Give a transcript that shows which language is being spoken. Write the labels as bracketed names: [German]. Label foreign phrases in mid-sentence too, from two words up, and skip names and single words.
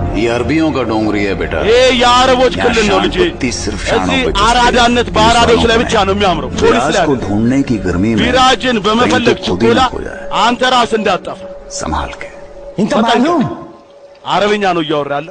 [Hindi] अरबियों का डोंगरी है बेटा। [Amharic] ይሄ የአረቦች ክልል ነው ልጄ። እዚህ አራዳነት በአራዶች ላይ ብቻ ነው የሚያምረው። ፖሊስ ላይ [Hindi] ढूंढने की गर्मी में [Amharic] ቢራጅን በመፈለግ ችኮላ አንተ ራስ እንዳጠፋ [Hindi] संभाल के। [Arabic] انت معلوم [Amharic] አረብኛ ነው እያወራ ያለው።